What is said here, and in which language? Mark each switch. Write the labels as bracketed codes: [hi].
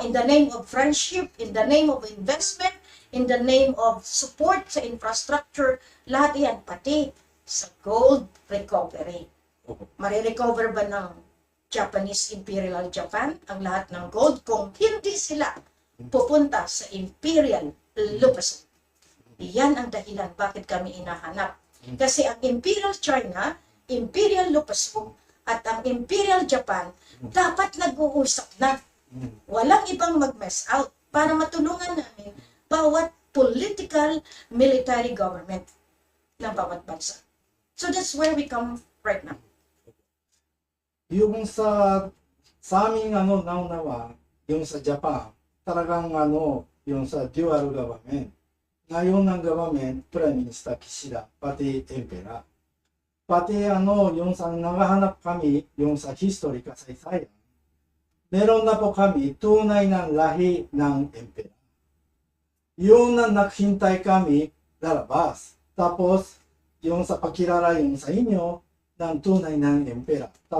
[en] In the name of friendship, in the name of investment, in the name of support [tl] sa infrastructure, lahat yan, pati sa gold recovery. Opo. Marirecover ba ng Japanese Imperial Japan ang lahat ng gold kung hindi sila pupunta sa Imperial Lupasum? Iyan ang dahilan bakit kami inahanap. Kasi ang Imperial China, Imperial Lupasum, at ang Imperial Japan dapat nag-uusap na. Walang ibang mag-mess out para matulungan namin bawat political, military government ng bawat bansa. [en] So that's where we come right now. [tl] Yung sa aming naunawa, yung sa Japan, talagang yung sa dual government. Ngayon ng government, Prime Minister Kishida, pati Emperor. Pati yung sa naghahanap kami, yung sa history kasaysayan, meron na po kami tunay ng lahi ng Emperor. Yung na naghintay kami, lalabas. Tapos, yung sa pagkilala yung sa inyo, ng tunay ng Emperor.